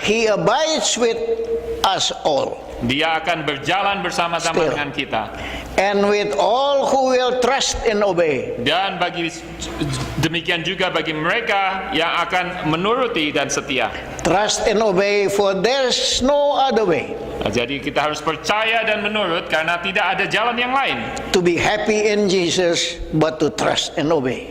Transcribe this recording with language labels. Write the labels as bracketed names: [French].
[English] He abides with us all. [Indonesian] Dia akan berjalan bersama-sama [English] Still. [Indonesian] dengan kita. [English] And with all who will trust and obey. [Indonesian] Dan demikian juga bagi mereka yang akan menuruti dan setia. [English] Trust and obey, for there's no other way [Indonesian] Jadi kita harus percaya dan menurut karena tidak ada jalan yang lain [English] to be happy in Jesus but to trust and obey.